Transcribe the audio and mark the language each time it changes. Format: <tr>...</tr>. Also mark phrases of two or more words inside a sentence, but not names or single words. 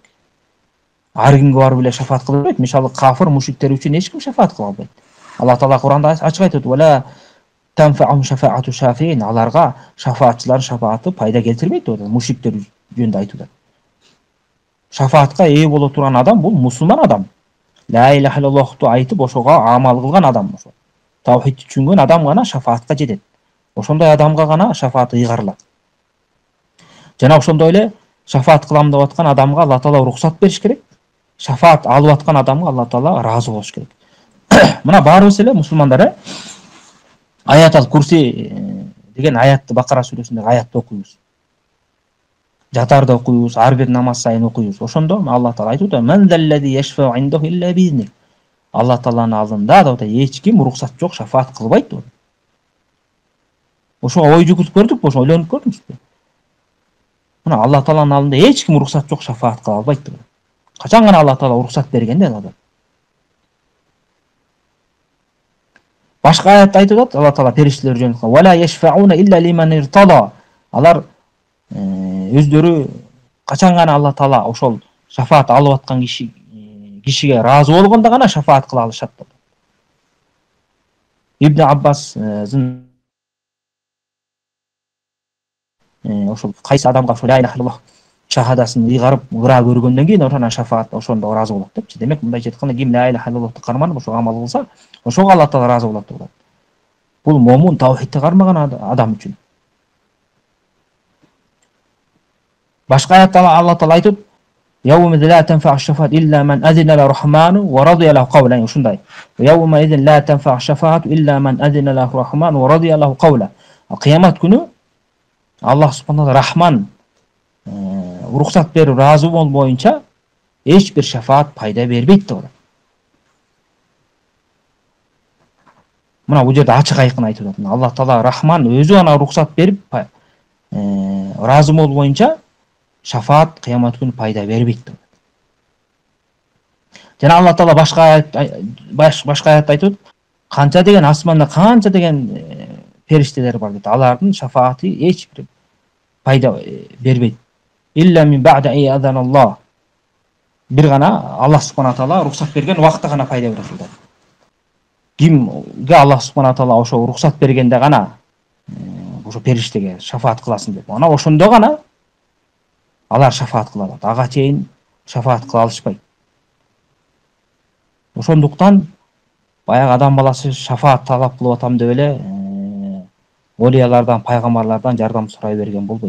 <ky>Ар кимге барып эле шафаат кыла албайт. Мисалы, кафир, мушриктер үчүн эч ким шафаат кыла албайт. Алла Таала Куранда ачык айтат:</ky> <ar>"ولا تنفعهم شفاعة الشافعين".</ar> <ky>Аларга шафаатчылар шафааты пайда келтирбейт деп атат. Мушриктер жөнүндө айтылат. Шафаатка ээ боло турган адам бул мусулман адам.</ky> <ar>لا إله إلا الله</ar> <ky>айтып, ошого амал кылган адам, ошо таухидти түшүнгөн адам гана шафаатка жетет. Ошондой адамга гана шафаат ыйгарылат. Жана ошондой эле шафаат кылам деп аткан адамга Алла Таала уруксат бериш керек. Шафаат алып аткан адамга Алла Таала разы болуш керек. Мына баарыбыз эле мусулмандар Аятал Курси деген аятты, Бакара сүрөсүндөгү аятты окуйбуз. Жатарда окуйбуз, ар бир намаз сайын окуйбуз. Ошондо Алла Таала айтып атат:</ky> <ar>"من ذا الذي يشفع عنده إلا بإذنه".</ar> <ky>Алла Тааланын алдында деп атат, эч ким уруксат жок шафаат кылбайт деп. Ошого ой жүгүртүп көрдүкпү, ошо ойлонуп көрдүңүзбү? Мына Алла Тааланын алдында эч ким уруксат жок шафаат кыла албайт деп. Качан гана Алла Таала уруксат бергенде алат. Башка аятта айтып атат Алла Таала периштелер жөнүндө:</ky> <ar>"ولا يشفعون إلا لمن ارتضى".</ar> <ky>Алар өздөрү качан гана Алла Таала ошол шафаат алып аткан кишиге разы болгондо гана шафаат кыла алышат деп. Ибн Аббастын ошол кайсы адамга ошол</ky> <ar>لا إله إلا الله</ar> <ky>шахадасын ыйгарып ыра көргөндөн кийин ошонан шафаат ошондо разы болот депчи. Демек, мындайча айтканда, ким</ky> <ar>لا إله إلا الله</ar> <ky>карманып ошого амал кылса, ошого Алла Таала разы болот деп. Бул момун, таухидти кармаган адам үчүн. Башка аятта Алла Таала айтып:</ky> <ar>"يوم لا تنفع الشفاعة إلا من أذن له الرحمن ورضي له قولا". Ушундай. "يومئذ لا تنفع الشفاعة إلا من أذن له الرحمن ورضي له قولا".</ar> <ky>Кыямат күнү Аллах субханалла Рахман уруксат берип разы болбоюнча эч бир шафаат пайда бербейт деп атат. Мына бул жерде ачык айкын айтып атат. Алла Таала Рахман өзү гана уруксат берип разы болбоюнча шафаат кыямат күнү пайда бербейт деп. Жана Алла Таала башка аятта айтып атат: "Канча деген асманда канча деген периштелер бар" дейт. Алардын шафааты эч бир пайда бербейт.</ky> <ar>إلا من بعد أن أذن الله.</ar> <ky>Бир гана Аллах</ky> <ar>سبحانه تعالى</ar> <ky>уруксат берген убакытта гана пайда берет дейт. Кимге Аллах</ky> <ar>سبحانه تعالى</ar> <ky>ошо уруксат бергенде гана ошо периштеге шафаат кыласың деп, ана ошондо гана алар шафаат кыла алат. Ага чейин шафаат кыла алышпайт. Ошондуктан баягы адам баласы шафаат талап кылып атам деп эле олиялардан, пайгамбарлардан жардам сурай берген болбойт.</ky>